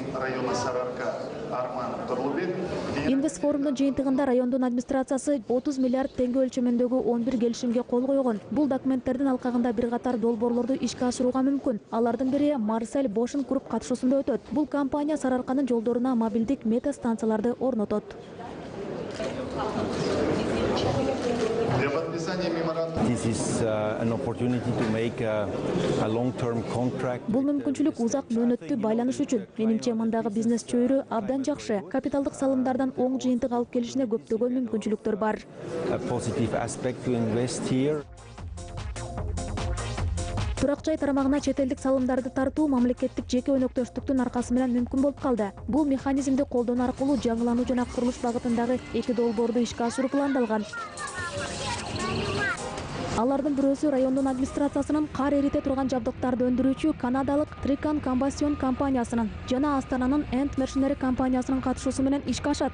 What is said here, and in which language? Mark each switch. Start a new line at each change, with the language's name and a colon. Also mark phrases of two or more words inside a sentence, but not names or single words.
Kyrgyz: Инвестфорумдун жыйынтыгында райондун администрациясы 30 миллиард теңге өлчөмүндөгү 11 келишимге кол койгон. Бул документтердин алкагында бир катар долбоорлорду ишке ашырууга мүмкүн. Алардын бири Марсель Бошен Групп катышуусунда өтөт. Бул компания Сарыарканын жолдоруна мобилдик метастанцияларды орнотот.
English: This is an opportunity to make a long-term contract.
Kyrgyz: Бул мүмкүнчүлүк узак мөөнөттүү байланыш үчүн. Менимче мындагы бизнес чөйрө абдан жакшы. Капиталдык салымдардан оң жыйынтык алып келишине көптөгөн мүмкүнчүлүктөр бар.
English: A positive aspect to invest here.
Kyrgyz: Турак жай тармагына чет элдик салымдарды тартуу мамлекеттик жеке өнөктөштүктүн аркасы менен мүмкүн болуп калды. Бул механизмди колдонуу аркылуу жаңылануу жана курулуш багытындагы 2 долбоорду ишке ашыруу пландалган. Алардын бирөөсү райондун администрациясынын кар эрите турган жабдыктарды өндүрүүчү канадалык Trican Combustion компаниясынын жана Астананын End Machinery компаниясынын катышуусу менен ишке ашат.